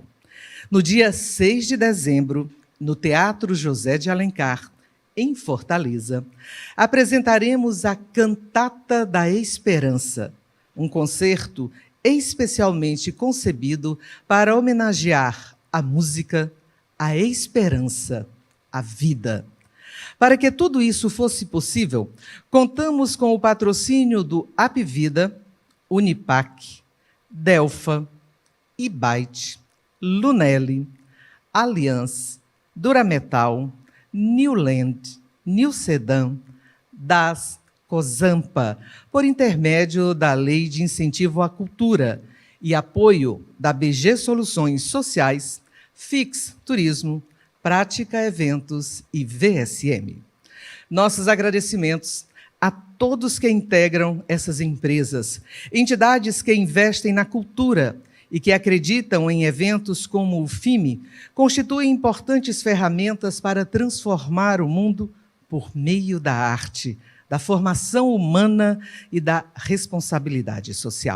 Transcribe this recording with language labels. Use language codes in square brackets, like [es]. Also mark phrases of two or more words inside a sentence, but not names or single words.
[pt] No dia 6 de dezembro, no Teatro José de Alencar, em Fortaleza, apresentaremos a Cantata da Esperança, um concerto especialmente concebido para homenagear a música, a esperança, a vida. Para que tudo isso fosse possível, contamos com o patrocínio do Apvida, Unipac, Delfa, Ibite, Lunelli, Allianz, Durametal, Newland, Newsedan, DAS, Cozampa, por intermédio da Lei de Incentivo à Cultura e apoio da BG Soluções Sociais, FIX Turismo, Prática Eventos e VSM. Nossos agradecimentos a todos que integram essas empresas, entidades que investem na cultura e que acreditam em eventos como o FIME, constituem importantes ferramentas para transformar o mundo por meio da arte, da formação humana e da responsabilidade social.